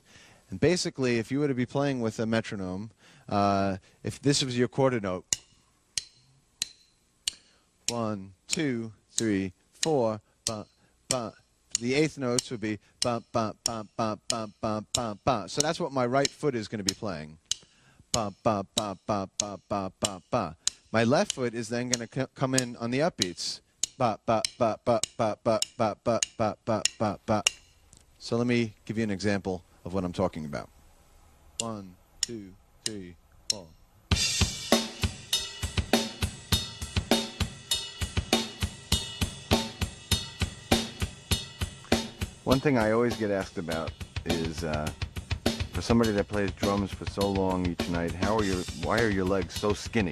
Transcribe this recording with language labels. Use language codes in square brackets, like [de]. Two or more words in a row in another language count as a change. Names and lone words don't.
[en] And basically, if you were to be playing with a metronome, if this was your quarter note, 1, 2, 3, 4, ba, ba. The eighth notes would be ba, ba, ba, ba, ba, ba, ba, ba. So that's what my right foot is going to be playing. Ba, ba, ba, ba, ba, ba, ba, ba. My left foot is then going to come in on the upbeats. Ba, ba, ba, ba, ba, ba, ba, ba, ba, ba, ba, ba. So let me give you an example of what I'm talking about. 1, 2, 3, 4. One thing I always get asked about is, for somebody that plays drums for so long each night, why are your legs so skinny?